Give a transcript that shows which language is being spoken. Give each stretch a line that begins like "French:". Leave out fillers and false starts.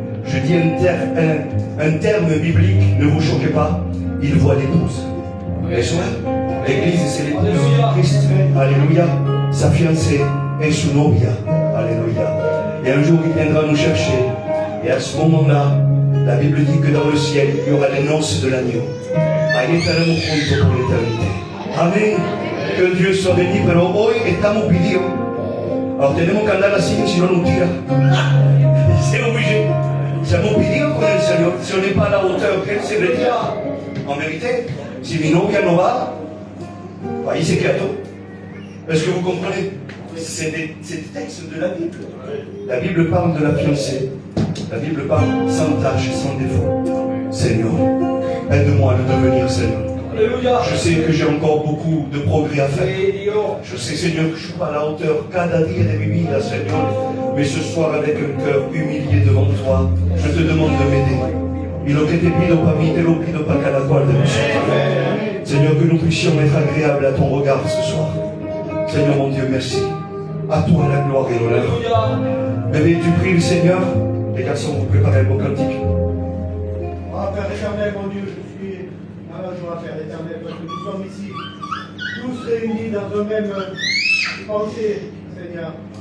French: Je dis un terme biblique, ne vous choquez pas, il voit l'épouse.
Spanish: Eso es.
French: L'église, c'est l'épouse de Christ. Alléluia. Sa fiancée est
Spanish: su novia.
French: Alléluia. Et un jour, il viendra nous chercher. Et à ce moment-là, la Bible dit que dans le ciel, il y aura les noces de l'agneau.
Spanish: Ahí estaremos juntos por l'éternité. Amén.
French: Que Dieu soit béni,
Spanish: pero hoy estamos pidiendo.
French: Alors
Spanish: tenemos que andar así, si no nos tira.
French: C'est obligé.
Spanish: Estamos pidiendo con el Señor.
French: Si on n'est pas à la hauteur, qu'elle se retira. En vérité,
Spanish: si mi novia no va, ahí se queda todo.
French: Est-ce que vous comprenez? C'est des textes de la Bible. La Bible parle de la fiancée. La Bible parle sans tâche, sans défaut. Seigneur, aide-moi à le devenir, Seigneur. Je sais que j'ai encore beaucoup de progrès à faire. Je sais, Seigneur, que je ne suis pas à la hauteur
Spanish: cada día de mi vida,
French: Seigneur. Mais ce soir, avec un cœur humilié devant toi, je te demande de m'aider.
Spanish: Y lo que te pido para mí, te lo pido para cada cual de nosotros.
French: Seigneur, que nous puissions être agréables à ton regard ce soir. Seigneur, mon Dieu, merci. À toi la gloire et l'honneur. Bébé, tu pries le Seigneur. Les garçons, vous préparez vos cantiques. Ah, Père éternel, mon Dieu, je suis dans la joie, Père éternel, parce que nous sommes ici, tous réunis dans un même pensée, Seigneur.